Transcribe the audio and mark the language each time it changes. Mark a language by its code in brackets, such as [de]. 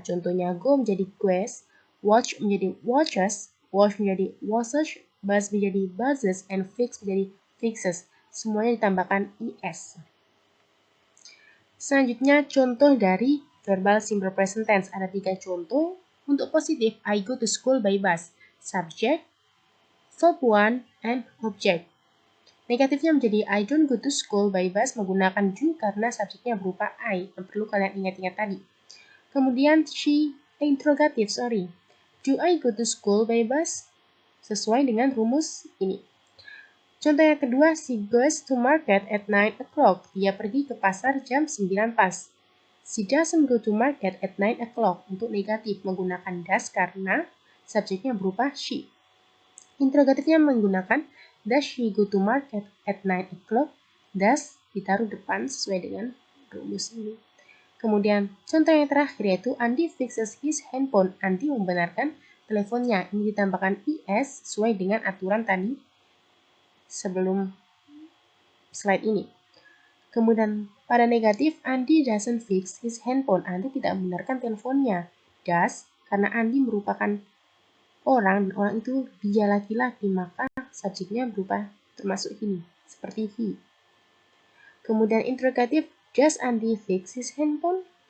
[id] Contohnya, go menjadi goes, watch menjadi watches, wash menjadi washes, buzz menjadi buzzes, and fix menjadi fixes. Semuanya ditambahkan IS. Selanjutnya, contoh dari verbal simple present tense. Ada 3 contoh. Untuk positif, [en] I go to school by bus. Subject, verb 1, and object. [id] Negatifnya menjadi [en] I don't go to school by bus [id] menggunakan do karena subjeknya berupa I, yang perlu kalian ingat-ingat tadi. Kemudian interrogatif, [en] do I go to school by bus? [id] Sesuai dengan rumus ini. Contoh yang kedua, [en] she goes to market at 9 o'clock. [id] Dia pergi ke pasar jam 9 pas. [en] She doesn't go to market at 9 o'clock. [id] Untuk negatif menggunakan does karena subjeknya berupa she. Interrogatifnya menggunakan [en] does she go to market at 9 o'clock? [id] Does ditaruh depan sesuai dengan rumus ini. Kemudian contoh yang terakhir yaitu [en] Andy fixes his handphone. [id] Andy membenarkan teleponnya. Ini ditambahkan is sesuai dengan aturan tadi sebelum slide ini. Kemudian pada negatif, [en] Andi doesn't fix his handphone. [id] Andi tidak membenarkan teleponnya. Does, karena Andi merupakan orang, dan orang itu dia laki-laki, maka subjeknya berupa termasuk ini, seperti he. Kemudian interrogatif, [en] does Andi fix his handphone?